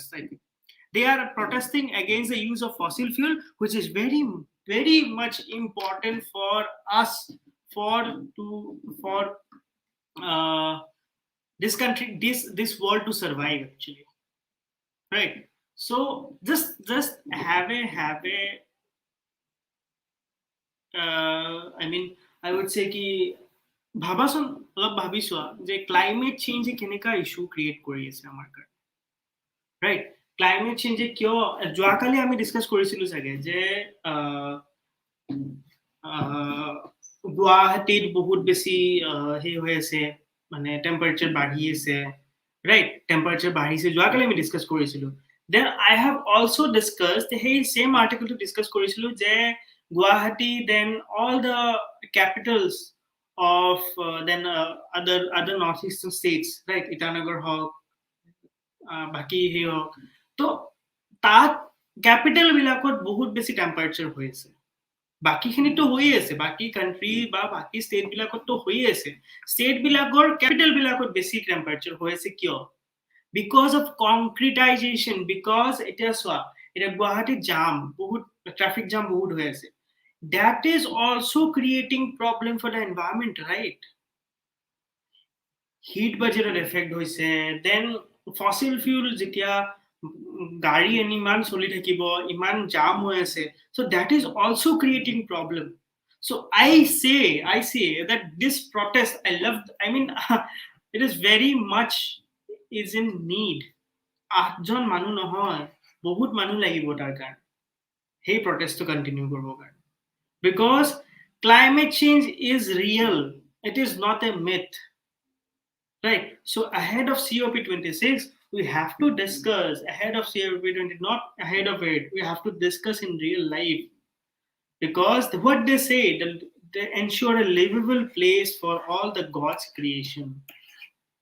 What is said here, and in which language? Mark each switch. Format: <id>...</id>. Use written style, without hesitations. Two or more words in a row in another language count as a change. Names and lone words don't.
<en>I think they are protesting against the use of fossil fuel, which is very very much important for us, for this country, this world to survive actually, right? So just have a I mean, I would say</en> <as>ki ভাবাচোন অলপ ভাবি চোৱা যে ক্লাইমেট চেঞ্জে কেনেকা</as> <en>issue create</en> <as>কৰি আছে আমাৰ কাৰণে, ৰাইট? ক্লাইমেট চেঞ্জে কিয়, যোৱাকালি আমি ডিছকাছ কৰিছিলো চাগে যে গুৱাহাটীত বহুত বেছি সেই হৈ আছে, মানে টেম্পাৰেচাৰ বাঢ়ি আছে, ৰাইট? টেম্পাৰেচাৰ বাঢ়িছে, যোৱাকালি আমি ডিছকাছ কৰিছিলো।</as> <en>then I have also discussed,</en> <as>সেই ছেম আৰ্টিকলটো ডিছকাছ কৰিছিলো যে গুৱাহাটী,</as> <en>then all the capitals of then other northeastern states, right?</en> <as>ইটানগৰ হওক, বাকি হে হওক, তো তাত ক্যাপিটাল বিলাকত বহুত বেছি টেম্পাৰেচাৰ হৈ আছে। বাকি খিনিতো হৈ আছে, বাকি কান্ট্ৰি বা বাকি ষ্টেট বিলাকতো হৈ আছে। ষ্টেট বিলাকৰ ক্যাপিটাল বিলাকত বেছি টেম্পাৰেচাৰ হৈ আছে কিয়?</as> <en>because of concretization.</en> <as>বিকজ এতিয়া চোৱা, এতিয়া গুৱাহাটীত জাম, বহুত</as> <en>traffic jam</en> <as>বহুত হৈ আছে।</as> <en>That is also creating problem for the environment, right? Heat budget effect hoise, then fossil fuel</en> <as>যেতিয়া গাড়ী ইমান চলি থাকিব, ইমান জাম হৈ আছে,</as> <en>so that is also creating problem. So I say that this protest, I mean it is very much is in need.</en> <as>8জন মানুহ নহয়, বহুত মানুহ লাগিব তাৰ কাৰণে সেই</as> <en>protest to continue</en> <as>কৰিব কাৰণে।</as> <en>Because climate change is real, it is not a myth, right? So ahead of COP26 we have to discuss, ahead of COP20, not ahead of it, we have to discuss in real life, because what they say, they ensure a livable place for all the God's creation.</en>